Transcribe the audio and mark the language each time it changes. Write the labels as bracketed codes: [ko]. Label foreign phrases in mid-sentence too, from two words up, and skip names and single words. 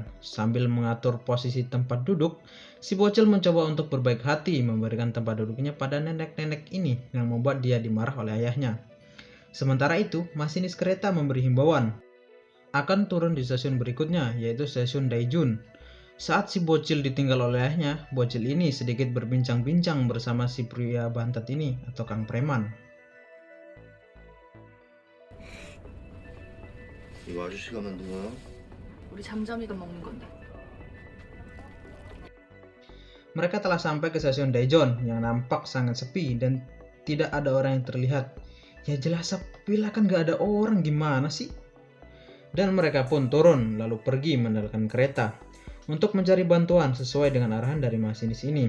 [id] Sambil mengatur posisi tempat duduk, si bocil mencoba untuk berbaik hati memberikan tempat duduknya pada nenek-nenek ini yang membuat dia dimarah oleh ayahnya. Sementara itu, masinis kereta memberi himbauan akan turun di stasiun berikutnya, yaitu stasiun Daejeon. Saat si bocil ditinggal oleh ayahnya, bocil ini sedikit berbincang-bincang bersama si pria bantet ini atau Kang Preman. [ko] 이거 아저씨가 만든 거야? 우리 잠잠이가 먹는 건데. [id] Mereka telah sampai ke stasiun Daejeon yang nampak sangat sepi dan tidak ada orang yang terlihat. Ya jelas sepi lah, kan gak ada orang, gimana sih? Dan mereka pun turun lalu pergi meninggalkan kereta untuk mencari bantuan sesuai dengan arahan dari masinis ini.